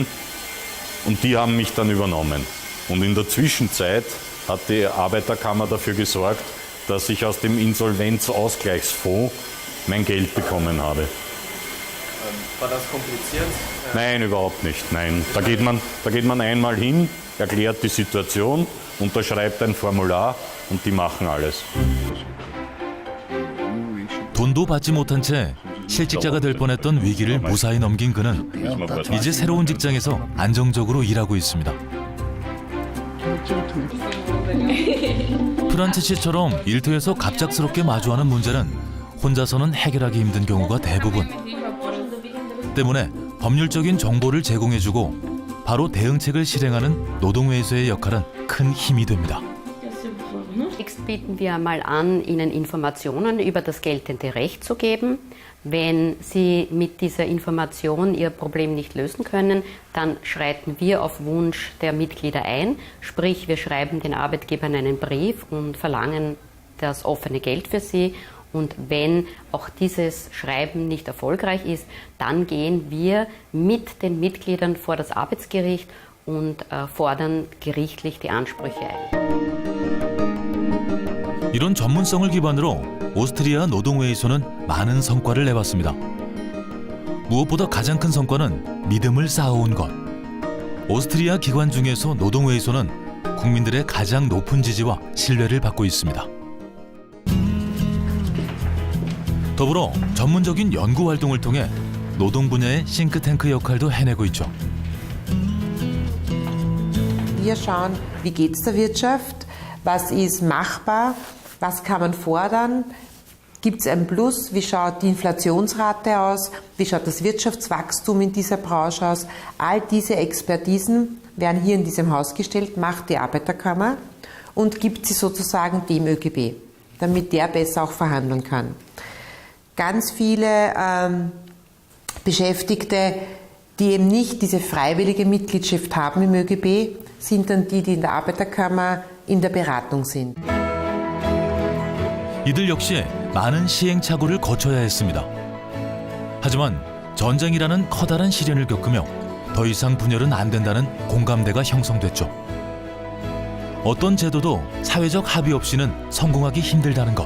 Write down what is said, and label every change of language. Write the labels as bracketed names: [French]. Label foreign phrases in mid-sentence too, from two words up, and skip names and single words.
[German] Und die haben mich dann übernommen. Und in der Zwischenzeit hat die Arbeiterkammer dafür gesorgt, dass ich aus dem Insolvenzausgleichsfonds mein Geld bekommen habe. War das kompliziert? Nein, überhaupt nicht. Nein. Da geht man einmal hin, erklärt die Situation, unterschreibt ein Formular und die machen alles. [Korean] 돈도 받지 못한 채 실직자가 될 뻔했던 위기를 무사히 넘긴 그는 이제 새로운 직장에서 안정적으로 일하고 있습니다. 프란츠 씨처럼 일터에서 갑작스럽게 마주하는 문제는 혼자서는 해결하기 힘든 경우가 대부분. 때문에 법률적인 정보를 제공해주고 바로 대응책을 실행하는 노동회의소의 역할은 큰 힘이 됩니다. [German] Zunächst bieten wir mal an, Ihnen Informationen über das geltende Recht zu geben. Wenn Sie mit dieser Information Ihr Problem nicht lösen können, dann schreiten wir auf Wunsch der Mitglieder ein. Sprich, wir schreiben den Arbeitgebern einen Brief und verlangen das offene Geld für sie. Und wenn auch dieses Schreiben nicht erfolgreich ist, dann gehen wir mit den Mitgliedern vor das Arbeitsgericht und fordern gerichtlich die Ansprüche ein. [Korean] 이런 전문성을 기반으로 오스트리아 노동회의소는 많은 성과를 내봤습니다. 무엇보다 가장 큰 성과는 믿음을 쌓아온 것. 오스트리아 기관 중에서 노동회의소는 국민들의 가장 높은 지지와 신뢰를 받고 있습니다. 더불어 전문적인 연구 활동을 통해 노동 분야의 싱크탱크 역할도 해내고 있죠. [German] Wir schauen, wie geht es der Wirtschaft, was ist machbar, was kann man fordern, gibt es ein Plus, wie schaut die Inflationsrate aus, wie schaut das Wirtschaftswachstum in dieser Branche aus. All diese Expertisen werden hier in diesem Haus gestellt, macht die Arbeiterkammer und gibt sie sozusagen dem ÖGB, damit der besser auch verhandeln kann. Ganz viele Beschäftigte, die eben nicht diese freiwillige Mitgliedschaft haben im ÖGB, sind dann die in der Arbeiterkammer in der Beratung sind. [Korean] 이들 역시 많은 시행착오를 거쳐야 했습니다. 하지만 전쟁이라는 커다란 시련을 겪으며 더 이상 분열은 안 된다는 공감대가 형성됐죠. 어떤 제도도 사회적 합의 없이는 성공하기 힘들다는 것.